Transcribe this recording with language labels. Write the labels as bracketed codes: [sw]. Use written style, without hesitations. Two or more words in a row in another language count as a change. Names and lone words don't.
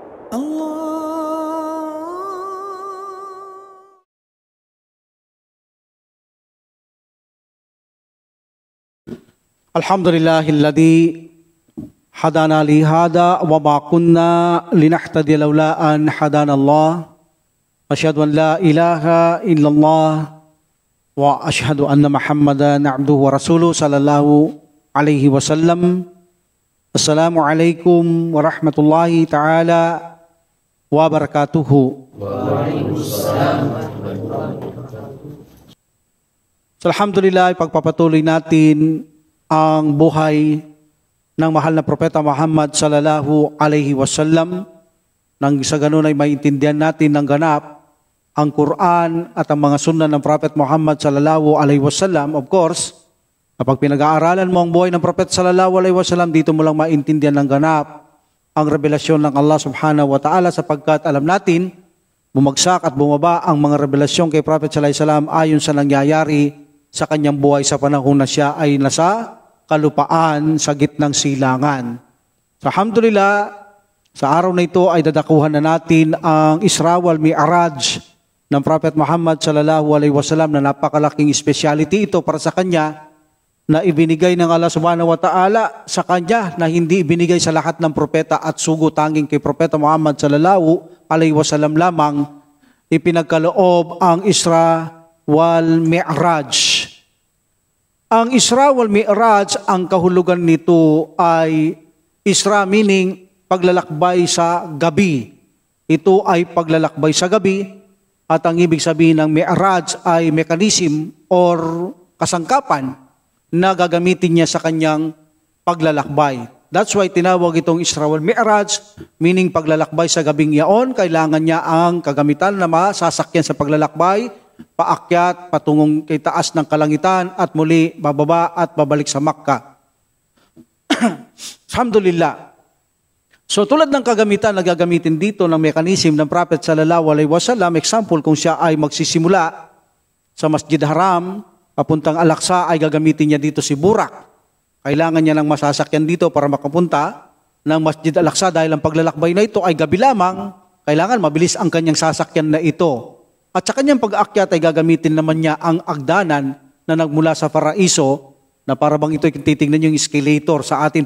[ar] الحمد لله الذي هدانا لهذا وما كنا لنهتدي لولا أن هدانا الله. أشهد أن لا إله إلا الله وأشهد أن محمدا عبده ورسوله صلى الله عليه وسلم. السلام عليكم ورحمة الله تعالى وبركاته. وعليكم السلام ورحمة الله وبركاته. Alhamdulillah, [tl] pagpapatuloy natin ang buhay ng mahal na propeta Muhammad [ar] صلى الله عليه وسلم. [tl] Nang sa ganun ay maintindihan natin ng ganap ang Quran at ang mga sunna ng Prophet Muhammad [ar] صلى الله عليه وسلم. [en] Of course, [tl] kapag pinag-aaralan mo ang buhay ng Prophet [ar] صلى الله عليه وسلم, [tl] dito mo lang maintindihan ng ganap ang revelasyon ng Allah [ar] سبحانه وتعالى, [tl] sapagkat alam natin, bumagsak at bumaba ang mga revelasyon kay Prophet [ar] صلى الله عليه وسلم [tl] ayon sa nangyayari sa kanyang buhay sa panahon na siya ay nasa kalupaan sa gitnang silangan. Alhamdulillah, sa araw na ito ay dadakuhan na natin ang Isra wal Mi'raj ng Prophet Muhammad [ar] صلى الله عليه وسلم, [tl] na napakalaking speciality ito para sa kanya, na ibinigay ng Allah [ar] سبحانه وتعالى [tl] sa kanya, na hindi ibinigay sa lahat ng propeta at sugo tanging kay Propeta Muhammad [ar] صلى الله عليه وسلم [tl] lamang ipinagkaloob ang Isra wal Mi'raj. Ang Isra wal Mi'raj, ang kahulugan nito ay Isra meaning paglalakbay sa gabi. Ito ay paglalakbay sa gabi, at ang ibig sabihin ng Mi'raj ay [en] mechanism or [tl] kasangkapan na gagamitin niya sa kanyang paglalakbay. [en] That's why [tl] tinawag itong Isra wal Mi'raj, meaning paglalakbay sa gabing yaon. Kailangan niya ang kagamitan na masasakyan sa paglalakbay, paakyat, patungong kay taas ng kalangitan, at muli bababa at babalik sa Makkah. Alhamdulillah. So tulad ng kagamitan na gagamitin dito ng mechanism ng Prophet [ar] صلى الله عليه وسلم, [tl] example, kung siya ay magsisimula sa Masjid Haram, papuntang Al-Aqsa, ay gagamitin niya dito si Burak. Kailangan niya ng masasakyan dito para makapunta ng Masjid Al-Aqsa, dahil ang paglalakbay na ito ay gabi lamang. Kailangan mabilis ang kanyang sasakyan na ito. At sa kanyang pag-aakyat ay gagamitin naman niya ang agdanan na nagmula sa paraiso, na para bang ito titignan yung escalator sa atin.